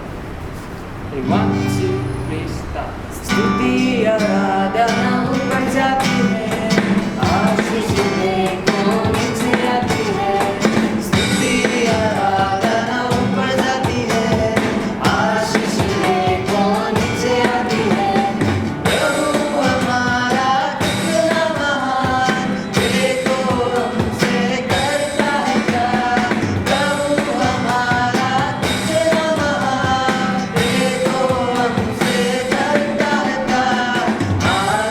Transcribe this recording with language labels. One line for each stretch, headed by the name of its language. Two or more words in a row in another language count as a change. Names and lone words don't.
English: 1 2 3 స్టార్ట్.
Hindi: स्तुति आराधना ऊपर जाती है, आशीष देखो नीचे आती है. स्तुति आराधना ऊपर जाती है, आशीष देखो नीचे आती है. प्रभु हमारा कितना महान, देखो हमसे करता है प्यार. प्रभु हमारा कितना महान, देखो हमसे करता है प्यार.